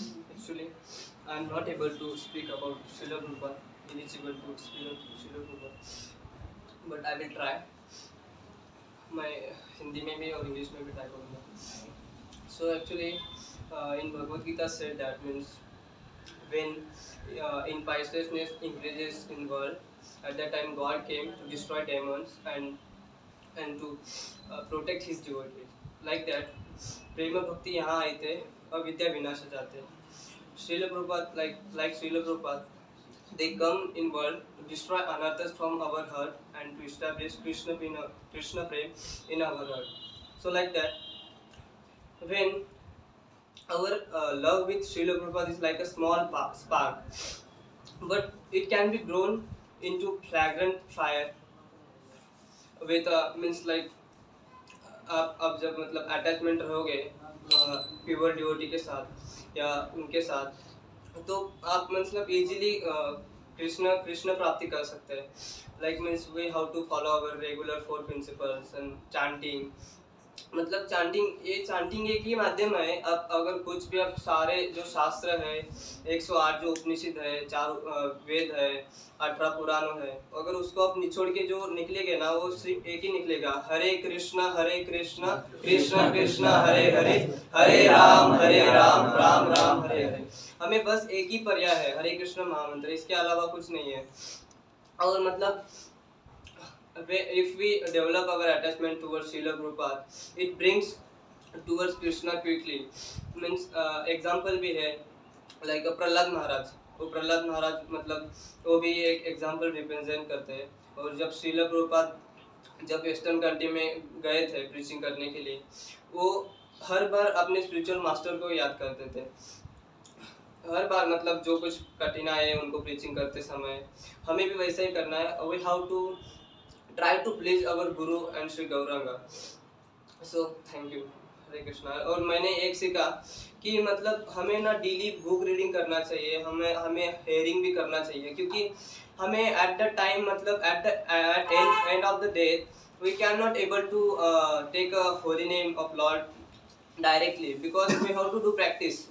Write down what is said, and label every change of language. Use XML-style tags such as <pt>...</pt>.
<en>Actually, I am not able to speak about Srila Prabhupada, eligible to speak about Srila Prabhupada, but I will try.</en> <hi>मैं हिंदी में भी और English में भी try करूँगा।</hi> <en>So actually, in Bhagavad Gita said that means when in piousness increases in world, at that time God came to destroy demons and to protect his devotees.</en> <hi>Like that, प्रेम भक्ति यहाँ आए थे और विद्या विनाश जाते।</hi> <en>Srila Prabhupada, like Srila Prabhupada, they come in world to destroy anarthas from our heart and to establish Krishna prem in our heart. So like that, when our love with Srila Prabhupada is like a small spark, but it can be grown into fragrant fire with means like</en> <hi>आप अब जब मतलब attachment रहोगे pure devotee के साथ या उनके साथ, तो आप मतलब इजीली कृष्ण कृष्ण प्राप्ति कर सकते हैं.</hi> <en>Like means we how to follow our regular 4 principles and chanting.</en> <hi>मतलब चांटिंग एक ही माध्यम है. अब अगर कुछ भी अब सारे जो शास्त्र है, 108 जो उपनिषद है, 4 वेद है, 18 पुराण है, अगर उसको आप निचोड़ के जो निकलेगा ना, वो सिर्फ एक ही निकलेगा, हरे कृष्ण कृष्ण कृष्ण हरे हरे, हरे राम राम राम हरे हरे. हमें बस एक ही पर्याय है, हरे कृष्ण महामंत्र, इसके अलावा कुछ नहीं है. और मतलब</hi> <en>if we develop our attachment towards Srila Prabhupada, it brings towards Krishna quickly. Means example</en> <hi>भी है,</hi> <en>like Prahlad Maharaj.</en> <hi>वो प्रहलाद महाराज मतलब वो भी एक एग्जाम्पल रिप्रेजेंट करते हैं. और जब श्रील प्रभुपाद जब वेस्टर्न कंट्री में गए थे प्रीचिंग करने के लिए, वो हर बार अपने स्पिरिचुअल मास्टर को याद करते थे. हर बार मतलब जो कुछ कठिनाई है उनको प्रीचिंग करते समय, हमें भी वैसा ही करना है.</hi> <en>We how to try to please our guru and Shri Gauranga. So thank you, Hare Krishna.</en> <hi>और मैंने एक सीखा कि मतलब हमें ना डेली बुक रीडिंग करना चाहिए, हमें हेयरिंग भी करना चाहिए, क्योंकि हमें</hi> <en>at the time</en> <hi>मतलब</hi> <en>At end of the day we can not able to take a holy name of lord directly, because we have to do practice.</en>